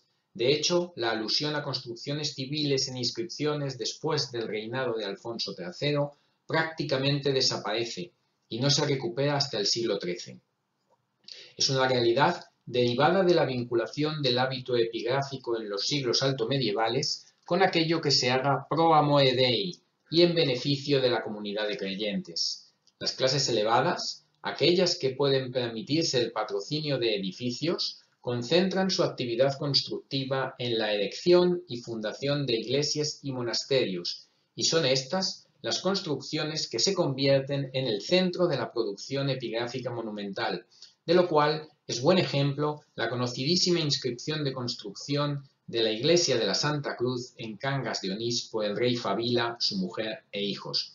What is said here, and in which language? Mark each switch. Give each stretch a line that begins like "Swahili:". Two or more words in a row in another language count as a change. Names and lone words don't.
Spanish: De hecho, la alusión a construcciones civiles en inscripciones después del reinado de Alfonso III prácticamente desaparece y no se recupera hasta el siglo XIII. Es una realidad derivada de la vinculación del hábito epigráfico en los siglos altomedievales con aquello que se haga
Latin: pro amore Dei
Spanish: y en beneficio de la comunidad de creyentes. Las clases elevadas, aquellas que pueden permitirse el patrocinio de edificios, concentran su actividad constructiva en la erección y fundación de iglesias y monasterios, y son estas las construcciones que se convierten en el centro de la producción epigráfica monumental, de lo cual es buen ejemplo la conocidísima inscripción de construcción de la iglesia de la Santa Cruz en Cangas de Onís por el rey Fabila, su mujer e hijos.